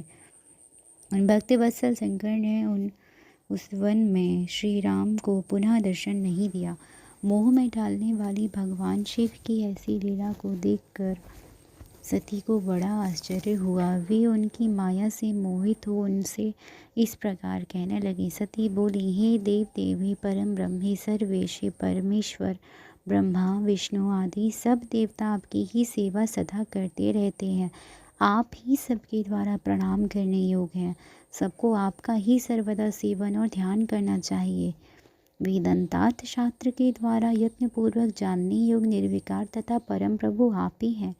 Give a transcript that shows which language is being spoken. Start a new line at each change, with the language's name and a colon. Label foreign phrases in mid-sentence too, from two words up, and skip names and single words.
Hindi: उन भक्तिवत्सल शंकर ने उस वन में श्री राम को पुनः दर्शन नहीं दिया। मोह में डालने वाली भगवान शिव की ऐसी लीला को देखकर सती को बड़ा आश्चर्य हुआ। वे उनकी माया से मोहित हो उनसे इस प्रकार कहने लगी। सती बोली, हे देव देव, हे परम ब्रह्म, हे सर्वेश, हे परमेश्वर, ब्रह्मा विष्णु आदि सब देवता आपकी ही सेवा सदा करते रहते हैं। आप ही सबके द्वारा प्रणाम करने योग्य हैं। सबको आपका ही सर्वदा सेवन और ध्यान करना चाहिए। वेदांतार्थ शास्त्र के द्वारा यत्नपूर्वक जानने योग्य निर्विकार तथा परम प्रभु आप ही हैं।